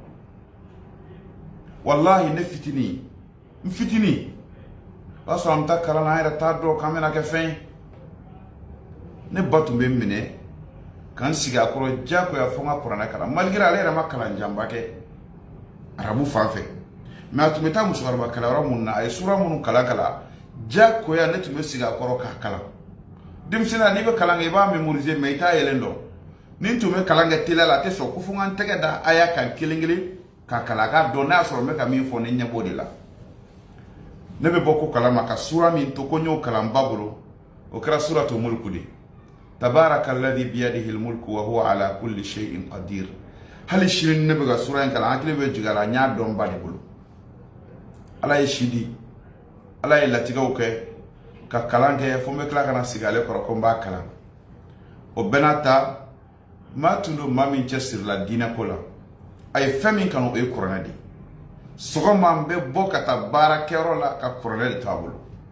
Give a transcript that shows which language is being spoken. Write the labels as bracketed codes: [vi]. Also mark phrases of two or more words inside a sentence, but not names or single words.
[bm] wallahi ne fitini n fitini o y'a sɔrɔ an bɛ taa kalan na an yɛrɛ t'a dɔn k'an bɛna kɛ fɛn ye ne ba tun bɛ n minɛ ka n sigi a kɔrɔ diyagoya fo n ka kuranɛ kalan malgré ale yɛrɛ ma kalan janba kɛ arabu fan fɛ mais a tun bɛ taa musokɔrɔba kalanyɔrɔ minnu na a ye sura minnu kalan diyagoya ne tun bɛ sigi a kɔrɔ k'a kalan denmisɛnninya n'i bɛ kalan kɛ i b'a mémoriser mais i t'a yɛlɛ dɔn ni n tun bɛ kalan kɛ teliya la a tɛ sɔn ko fo n ka n tɛgɛ da aya kan kelen kelen ka kalan k'a dɔn n'a y'a sɔrɔ n bɛ ka min fɔ ne ɲɛ b'o de la ne bɛ bɔ ko kalama ka sura min to ko n y'o kalan ba bolo o kɛra suratu mulku de [ar] تبارك الذي بيده الملك وهو على كل شيء قدير [bm] hali sini ne bɛ ka sura in kalan hakili bɛ jigin a la n y'a dɔn ba de bolo Ala ye si di Ala ye latigɛw kɛ ka kalan kɛ fo n bɛ tila ka na sigi ale kɔrɔ ko n b'a kalan o bɛɛ n'a ta maa tun don maa min cɛsirila diinɛ ko la a ye fɛn min kanu o ye kuranɛ de sɔgɔma n bɛ bɔ ka taa baarakɛyɔrɔ la ka kuranɛ de to a bolo